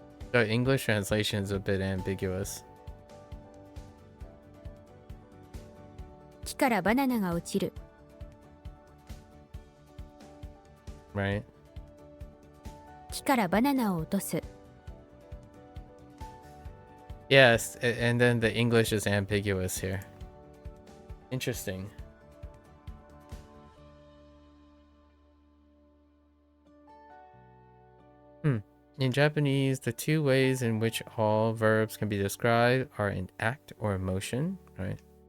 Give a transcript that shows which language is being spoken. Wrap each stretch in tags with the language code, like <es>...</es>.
<en>The English translation is a bit ambiguous.</en> <ja>木からバナナが落ちる。</ja> <en>Right?</en> <ja>木からバナナを落とす。</ja> <en>Yes, and then the English is ambiguous here. Interesting. In Japanese, the two ways in which all verbs can be described are in act or emotion, right?</en>